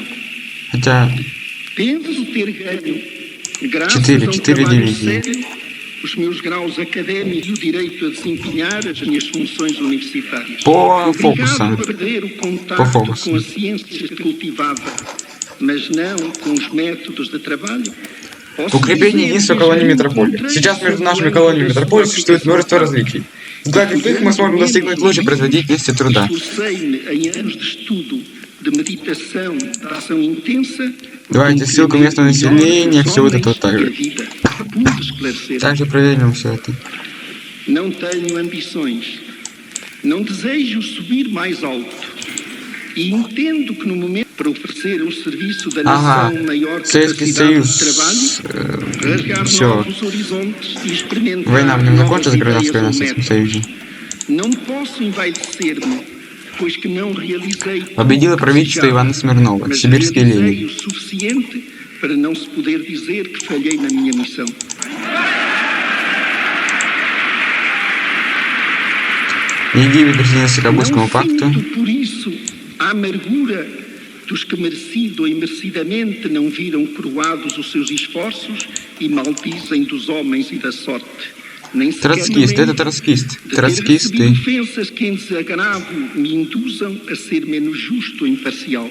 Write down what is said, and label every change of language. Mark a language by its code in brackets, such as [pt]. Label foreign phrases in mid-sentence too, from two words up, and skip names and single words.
[pt] Penso ter ganho, graças a um trabalho sério, os meus graus académicos e o direito a desempenhar as minhas funções universitárias. Obrigado a perder o contacto com a ciência que cultivava, mas não com os métodos de trabalho. [ru] Укрепление единства колонии метрополии. Сейчас между нашими колониями метрополии существует множество различий. Сгладив их, мы сможем достигнуть лучшей производительности труда. Давайте ссылку местного населения, все вот это вот так же. Также проверим все это. [pt] Não tenho ambições. Não desejo subir mais alto. E entendo que no momento para oferecer ao serviço da Ага, nação maior [ru] Советский [pt] capacidade [ru] Союз, [pt] de trabalho, rasgar [ru] все, [pt] novos horizontes e experimentar [ru] война в нем [pt] novas [ru] закончилась, гражданская война [pt] ideias [ru] в [pt] ou [ru] Советском [pt] métodos. [ru] Союзе. [pt] Não posso envaidecer-me, pois que não realizei [ru] Победило [pt] tudo o que [ru] правительство [pt] desejava, [ru] Ивана Смирнова, [pt] mas [ru] сибирские [pt] realizei [ru] Ленин. [pt] o suficiente para não se poder dizer que falhei na minha missão. [ru] Египет присоединился к Кабульскому [pt] Não [ru] пакту. [pt] sinto, por isso, a amargura dos que merecido ou imerecidamente não viram coroados os seus esforços e maldizem dos homens e da sorte. Nem sequer me [ru] Троцкист, это [pt] lembro [ru] троцкист. [pt] de ter [ru] Троцкисты. [pt] recebido ofensas que em desagravo me induzam a ser menos justo ou imparcial.